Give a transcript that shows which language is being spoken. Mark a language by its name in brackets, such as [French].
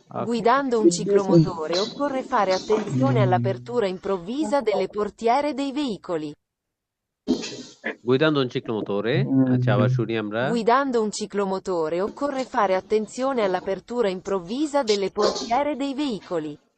[Italian] Guidando un ciclomotore occorre fare attenzione all'apertura improvvisa delle portiere dei veicoli. guidando un ciclomotore [Bangla] আচ্ছা আবার শুনি আমরা [Italian] Guidando un ciclomotore occorre fare attenzione all'apertura improvvisa delle portiere dei veicoli.